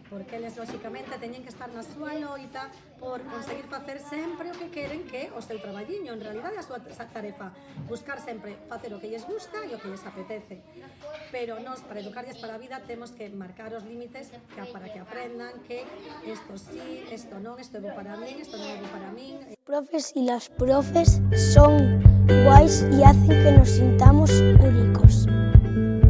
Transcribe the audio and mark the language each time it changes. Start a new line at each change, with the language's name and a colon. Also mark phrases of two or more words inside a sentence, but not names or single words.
Galician: Porque eles, lóxicamente, teñen que estar na súa loita por conseguir facer sempre o que queren, que o seu traballiño, en realidade a súa tarefa, buscar sempre facer o que lles gusta e o que lles apetece. Pero nós, para educarlles para a vida, temos que marcar os límites para que aprendan que isto sí, isto non, isto é bo para min, isto non é bo para min.
Spanish: Los profes y las profes son guays y hacen que nos sintamos únicos.